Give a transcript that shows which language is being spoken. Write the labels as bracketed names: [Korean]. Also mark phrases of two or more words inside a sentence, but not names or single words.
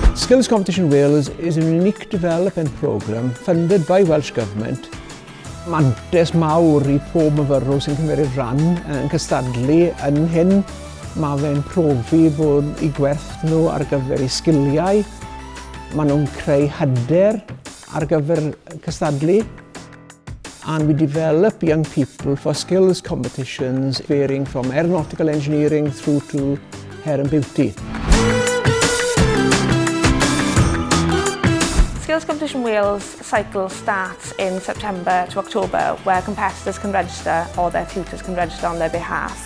[English] Skills Competition Wales is a unique development programme funded by Welsh Government. [Welsh] Mantes mawr I pob myfyrwyr sy'n cymryd ran yn cystadlu yn hyn. Mae fe'n profi bod I gwerth nhw ar gyfer eu sgiliau. Mae nhw'n creu hyder ar gyfer cystadlu. [English] And we develop young people for skills competitions varying from aeronautical engineering through to hair and beauty. Skills Competition Wales cycle starts in September to October, where competitors can register or their tutors can register on their behalf.